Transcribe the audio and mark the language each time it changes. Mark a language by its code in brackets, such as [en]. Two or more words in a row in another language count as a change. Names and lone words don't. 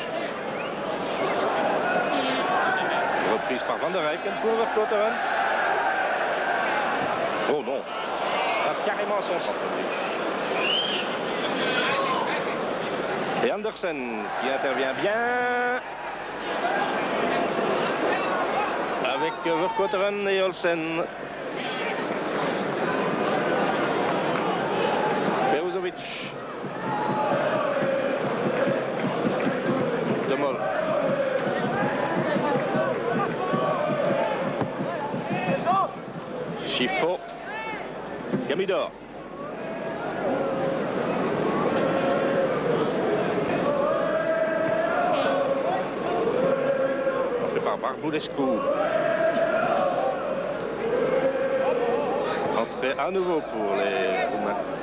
[fr] Reprise par Van der Eycken pour Vercouteren. Oh non. Carrément son centre. Et Andersen qui intervient bien. Avec Vercouteren et Olsen. Peruzovic. De Moll. Chifo. Gamidor. Entré par Barbulescu. Entrée à nouveau pour les Roumains.